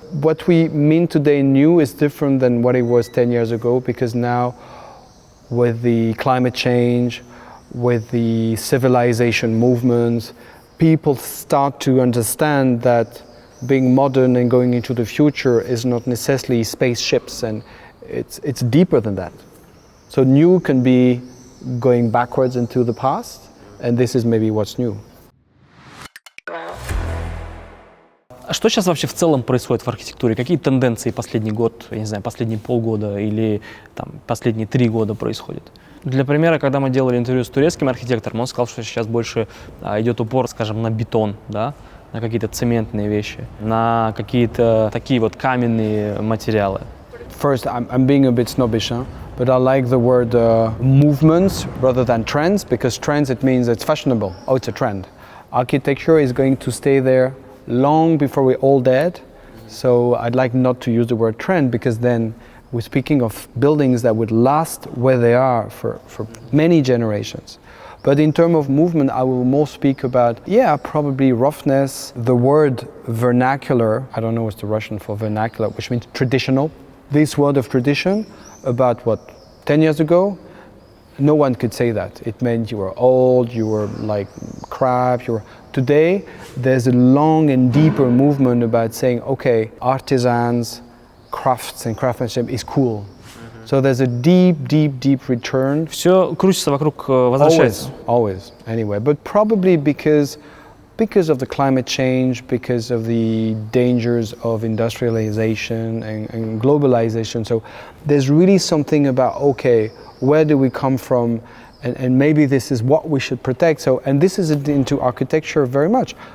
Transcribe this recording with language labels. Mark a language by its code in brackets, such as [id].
[en] What we mean today new is different than what it was 10 years ago, because now with the climate change, with the civilization movements, people start to understand that being modern and going into the future is not necessarily spaceships, and it's deeper than that. So new can be going backwards into the past, and this is maybe what's new. [ru] Что сейчас вообще в целом происходит в архитектуре? Какие тенденции последний год, я не знаю, последние полгода или там, последние 3 года происходят? Для примера, когда мы делали интервью с турецким архитектором, он сказал, что сейчас больше идет упор, скажем, на бетон, да? На какие-то цементные вещи, на какие-то такие вот каменные материалы. [en] First, I'm being a bit snobbish, huh? But I like the word movements rather than trends, because trends, it means it's fashionable. Oh, it's a trend. Architecture is going to stay there long before we're all dead. So I'd like not to use the word trend, because then we're speaking of buildings that would last where they are for many generations. But in terms of movement, I will more speak about, probably roughness. The word vernacular, I don't know what's the Russian for vernacular, which means traditional. This word of tradition, about 10 years ago, no one could say that. It meant you were old, you were like crap. Today, there's a long and deeper movement about saying, okay, artisans, crafts and craftsmanship is cool. So there's a deep return. [ru] Все крутится вокруг возвращается. [en] Always. Anyway, but probably because of the climate change, because of the dangers of industrialization and globalization. So there's really something about, okay, where do we come from? And maybe this is what we should protect. So, and this is into architecture very much.